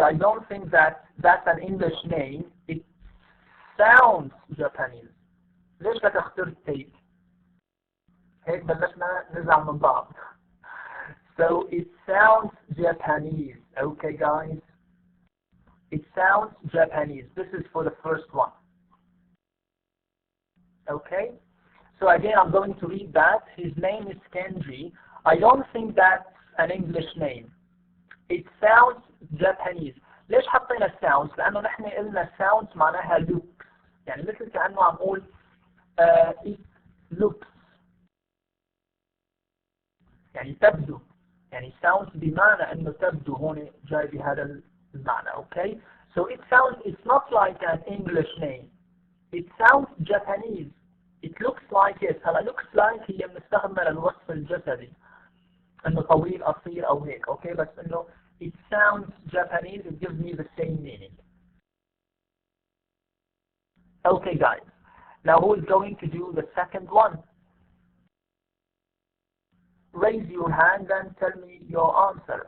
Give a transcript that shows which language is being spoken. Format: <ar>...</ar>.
<en>I don't think that's an English name. It sounds Japanese.</en> <ar>ليش لا تختار take؟ هيك بلشنا نزعل من بعض.</ar> <en>So it sounds Japanese. Okay, guys? It sounds Japanese. This is for the first one. Okay? So again, I'm going to read that. His name is Kenji. I don't think that's an English name. It sounds Japanese.</en> <ar>ليش حطينا sounds؟ لأنه نحن قلنا sounds معناها looks. يعني مثل كأنه عم أقول</ar> <en>it looks.</en> <ar>يعني تبدو. يعني sounds بمعنى أنه تبدو هون جاي بهذا المعنى.</ar> <en>Okay? So it sounds, it's not like an English name. It sounds Japanese. It looks like it.</en> <ar>هلا</ar> <en>looks like</en> <ar>هي بنستخدمها للوصف الجسدي. انه طويل قصير او هيك. Okay? بس انه</ar> <en>it sounds Japanese, it gives me the same meaning. Okay, guys. Now who is going to do the second one? Raise your hand and tell me your answer.</en>